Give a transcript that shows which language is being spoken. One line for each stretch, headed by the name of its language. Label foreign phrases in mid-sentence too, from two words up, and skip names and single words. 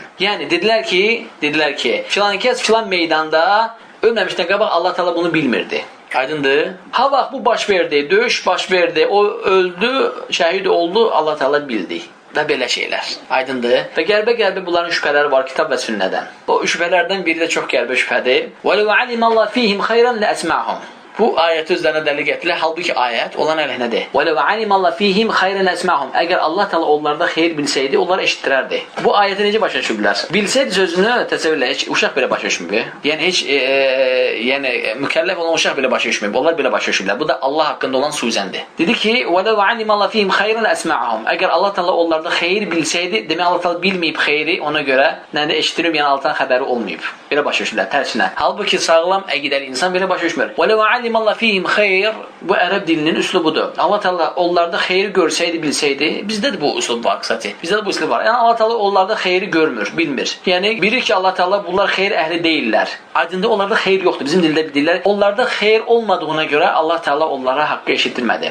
Azerbaijani: Yəni dedilər ki, filan kəs filan meydanda ölməmişdən qabaq Allah Taala bunu bilmirdi. Aydındır? Ha vaxt bu baş verdi, döyüş baş verdi, o öldü, şəhid oldu, Allah Taala bildi. Və belə şeylər. Aydındır? Və qəlbə bunların şübhələri var kitab və sünnədən. O şübhələrdən biri də çox qəlbə şübhədir.
Arabic: وَلَوْ عَلِمَ اللَّهُ فِيهِمْ خَيْرًا لَأَسْمَعَهُم.
Azerbaijani: Bu ayəti özlərinə dəlil gətirirlər. Halbuki ayət olan əleyhinədir.
Arabic: وَلَوْ عَلِمَ اللَّهُ فِيهِمْ خَيْرًا لَأَسْمَعَهُم.
Azerbaijani: Əgər Allah Teala onlarda xeyir bilsəydi, onlar eşitdirərdi. Bu ayəti necə başa düşüblər? Bilsəydi sözünü təsəvvürlə heç uşaq belə başa düşmür. Yəni heç mükəlləf olan uşaq belə başa düşmür. Onlar belə başa düşüblər. Bu da Allah haqqında olan suzəndir. Dedi ki:
Arabic: وَلَوْ عَلِمَ اللَّهُ فِيهِمْ خَيْرًا لَأَسْمَعَهُم.
Azerbaijani: Əgər Allah Teala onlarda xeyir bilsəydi, demək Allah Teala bilməyib xeyri, ona görə nə eşitdirib, yəni Allahdan xəbəri olmayıb. Belə başa düşürlər tərsinə. Halbuki sağlam əqidəli insan belə başa düşmür.
Arabic: وَلَوْ عَلِمَ اللَّهُ فِيهِمْ
Azerbaijani: xeyr, bu ərəb dilinin üslubudur. Allah Teala onlarda xeyri görsəydi, bilsəydi, bizdə də bu üslub var qısacası. Bizdə də bu üslub var. Yəni Allah Teala onlarda xeyri görmür, bilmir. Yəni bilir ki, Allah Teala bunlar xeyir əhli deyillər. Aydında onlarda xeyir yoxdur. Bizim dildə deyirlər, onlarda xeyir olmadığına görə Allah Teala onlara haqqı eşitdirmədi.